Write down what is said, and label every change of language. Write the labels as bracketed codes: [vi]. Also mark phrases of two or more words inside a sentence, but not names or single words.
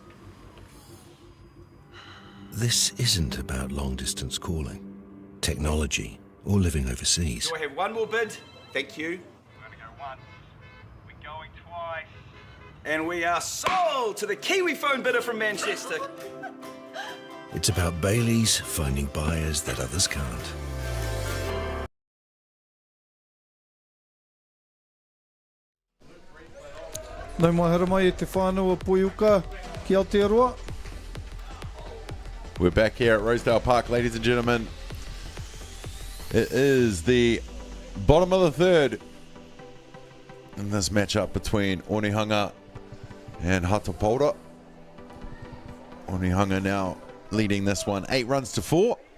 [en] This isn't about long-distance calling, technology, or living overseas. Do I have one more bid? Thank you. We're going to go once. We're going twice. And we are sold to the Kiwi phone bidder from Manchester. It's about Bailey's finding buyers that others can't. [mi] Nau mai hara mai e te whānau a Poiuka ki Aotearoa. [en] We're back here at Rosedale Park, ladies and gentlemen. It is the bottom of the third in this matchup between Onehunga and Hato Paora. Onehunga now leading this one 8 runs to 4.